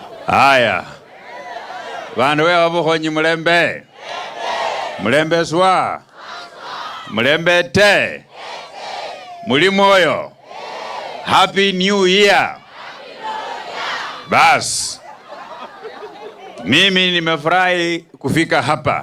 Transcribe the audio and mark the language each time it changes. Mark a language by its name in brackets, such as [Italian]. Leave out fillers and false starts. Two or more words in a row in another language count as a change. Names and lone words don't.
[Swahili] Haya. [Luyia] Bandu we wabukhonyi mulembe. Mulembe swa. Mulembe te. Muli moyo. [English] Happy New Year. [Swahili] Bas. Mimi nimefurahi kufika hapa.